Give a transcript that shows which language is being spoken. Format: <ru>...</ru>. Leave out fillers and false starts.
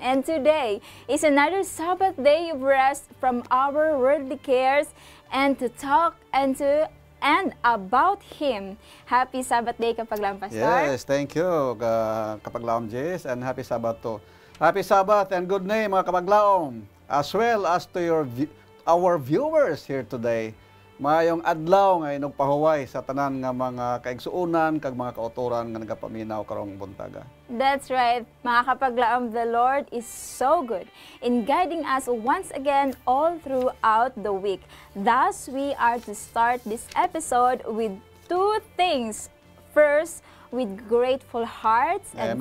<en>And today is another Sabbath day of rest from our worldly cares and to talk and about Him. Happy Sabbath day, kapaglaom, Pastor. Yes, thank you, kapaglaom Jess, and happy Sabbath to. Happy Sabbath and good day, mga kapaglaom, as well as to our viewers here today.</en> <hil>Mayong adlaw nga nagpahuway sa tanan nga mga kaigsuunan kag mga kauturan nga nagapaminaw karong buntaga.</hil> <en>That's right, mga kapaglaom, the Lord is so good in guiding us once again all throughout the week. Thus, we are to start this episode with two things. First, with grateful hearts, and</en>